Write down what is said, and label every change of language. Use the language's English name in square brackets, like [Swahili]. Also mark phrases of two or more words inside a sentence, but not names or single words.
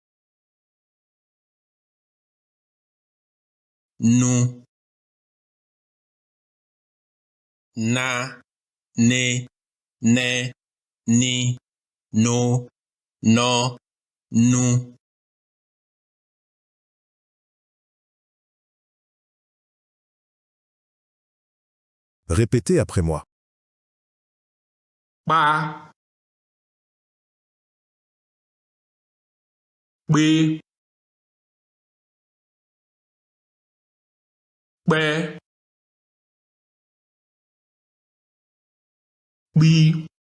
[French] Nu. Na. Ne. Ne. Ni. No. No. Nu. Répétez après moi. Pa. Bi. Be. Bi.